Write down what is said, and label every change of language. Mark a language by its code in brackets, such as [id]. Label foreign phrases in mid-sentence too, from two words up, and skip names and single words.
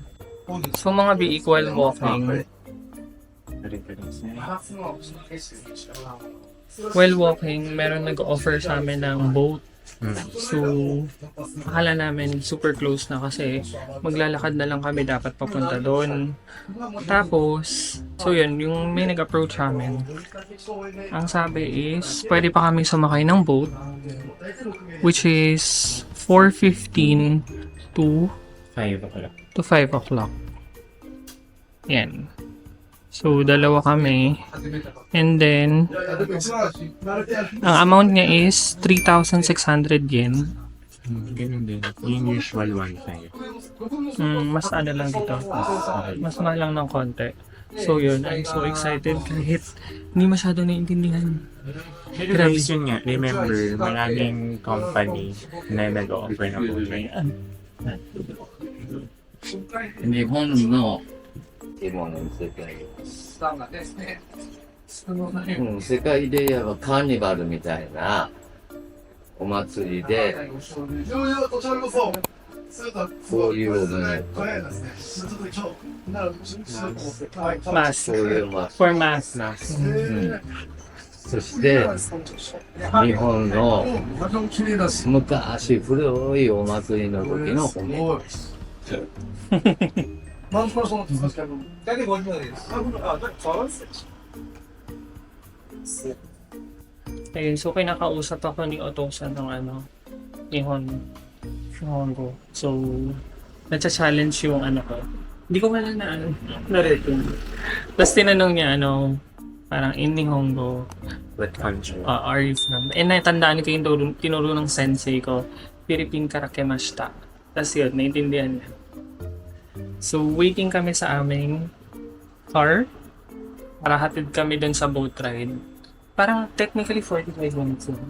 [tl] So, mga be equal walking. While walking, meron nag-offer sa amin ng boat. So, akala namin [en] super close [tl] na kasi maglalakad na lang kami dapat papunta doon. Tapos, so yun, yung may nag-approach amin. Ang sabi is, pwede pa kami sumakay ng boat, [en] which is 4:15 to 5 o'clock. 5 o'clock. [tl] Yan. So, dalawa kami. And then, ang amount niya is 3,600 yen. Ganun din. Yung usual 1.5. Mas ano lang dito. Mas mahal lang ng konti. So, yun. [en] I'm so excited [tl] kahit hindi masyado naiintindihan. Grabe yun nga. Remember, maraming company na nag-offer ng [en] boat ride. [ja] 日本のエモの世界、世界で言えばカーニバルみたいなお祭りでこういうね [en] Mass. [ja] そういうま [en] For mass. [ja] そして日本の昔古いお祭りの時の骨 [tl] Ayun, so kinakausap ako ni Otosa ng Nihongo. So, na-challenge yung ko. Hindi ko wala na-record. Tapos tinanong niya, parang [en] in Nihongo, What country? are you from? [tl] And natandaan ko yung tinuro ng sensei ko, Philippine karakemashita. Tapos yun, naintindihan niya. So, waiting kami sa aming car para hatid kami dun sa [en] boat ride. [tl] Parang technically 45 minutes lang.